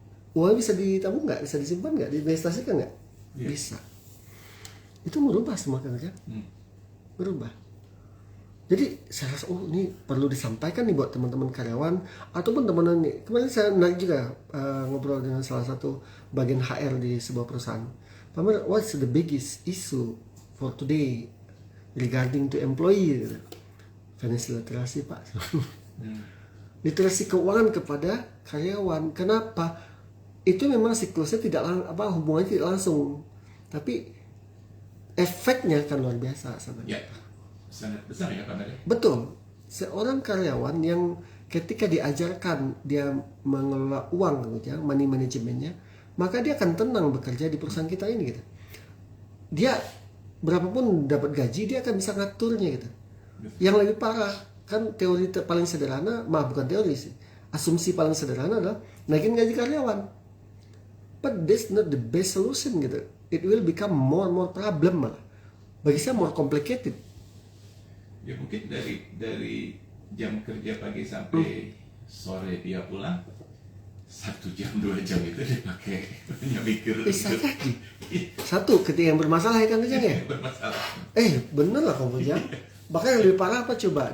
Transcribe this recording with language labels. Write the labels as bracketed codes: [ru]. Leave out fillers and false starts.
[id] Uangnya bisa ditabung nggak? Bisa disimpan nggak? Diinvestasikan nggak? Iya. Bisa. Itu merubah semua kan? Berubah. Jadi saya rasa ini perlu disampaikan nih buat teman-teman karyawan ataupun teman-teman nih. Kemarin saya naik juga ngobrol dengan salah satu bagian HR di sebuah perusahaan. [en] Pak Mer, what's the biggest issue for today regarding to employee? [id] Financial literasi, Pak. Literasi keuangan kepada karyawan. Kenapa? Itu memang siklusnya tidak hubungannya tidak langsung, tapi efeknya kan luar biasa sebenarnya. Ya, sangat besar ya Pak Mer. Betul. Seorang karyawan yang ketika diajarkan dia mengelola uang gitu ya, money managementnya, maka dia akan tenang bekerja di perusahaan kita ini gitu. Dia berapapun dapat gaji, dia akan bisa ngaturnya gitu. Yang lebih parah kan teori paling sederhana, bukan teori sih, asumsi paling sederhana adalah naikin gaji karyawan. [en] But that's not the best solution [id] gitu. [en] It will become more and more problem [id] malah. Bagi saya [en] more complicated. [id] Ya mungkin dari jam kerja pagi sampai sore dia pulang 1 jam 2 jam itu dipakai hanya mikir Bisa jadi. Satu, ketika yang bermasalah ya kan Ujang ya? bermasalah. Bener lah kamu Ujang. Bahkan yang lebih parah apa coba?